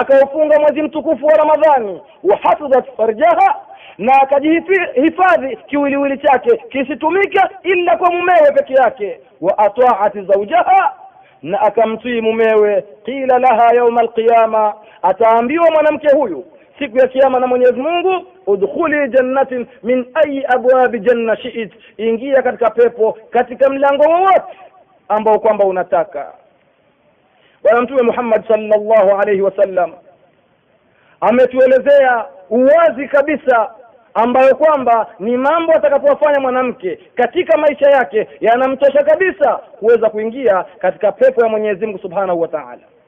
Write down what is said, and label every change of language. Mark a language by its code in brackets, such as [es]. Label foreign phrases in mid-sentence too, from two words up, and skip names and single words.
[sw] akaufunga mwezi mtukufu wa Ramadhani, [ar] وحفظت فرجها, [sw] na akajihifadhi kiwiliwili chake kisitumike illa kwa mumewe peke yake, [ar] وأطاعت زوجها, [sw] na akamtii mumewe, [ar] قيل لها يوم القيامة, [sw] ataambiwa mwanamke huyu siku ya kiyama na Mwenyezi Mungu, [ar] ادخلي جنة من أي أبواب الجنة شئت, [sw] ingia katika pepo katika mlango wowote ambao kwamba unataka. Bwana Mtume Muhammad [ar] صلى الله عليه وسلم [sw] ametuelezea uwazi kabisa ambayo kwamba ni mambo atakapofanya mwanamke katika maisha yake yanamtosha kabisa kuweza kuingia katika pepo ya Mwenyezi Mungu [ar] سبحانه وتعالى.